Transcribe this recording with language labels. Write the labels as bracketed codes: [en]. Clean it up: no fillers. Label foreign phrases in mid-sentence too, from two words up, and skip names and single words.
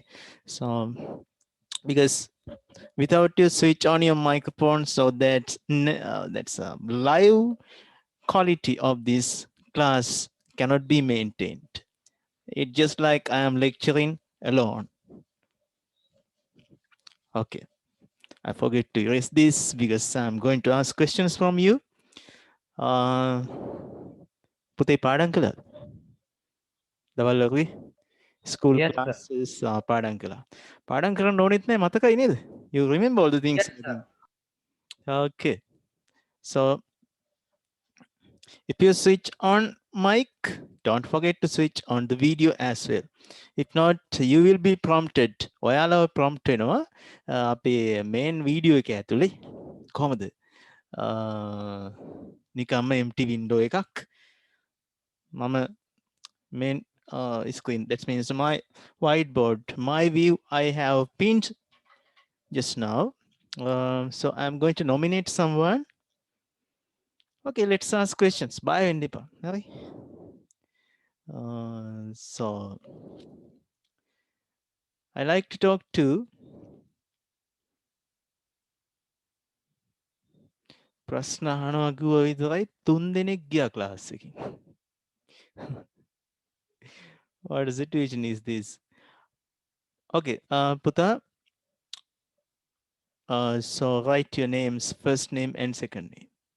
[en] So, because without you switch on your microphone, so that's a live quality of this class cannot be maintained. It's just like I am lecturing alone. Okay. I forget to erase this because I'm going to ask questions from you. [si] පුතේ පාඩම් කළා දවල් වගේ school [en] Yes, sir. [si] classes පාඩම් කළා පාඩම් කරන්න ඕනෙත් නෑ මතකයි නේද? [en] You remember all the things, Yes, I sir. think. Okay, so if you switch on mic, don't forget to switch on the video as well. If not, you will be prompted. ඔයාලව prompt [si] වෙනවා අපේ [en] main video [si] එක ඇතුලේ කොහමද නිකම්ම [en] empty window [si] එකක් මම [en] main screen, that means my whiteboard, my view I have pinned just now. So I'm going to nominate someone. Okay, let's ask questions. [si] Bye, Indipa. Hari. [en] So I like to talk to [si] ප්‍රශ්න අහනවා කිව්ව විතරයි 3 දෙනෙක් ගියා ක්ලාස් එකකින්. [en] What situation is this? Okay, පුතා, so write your names, first name and second name.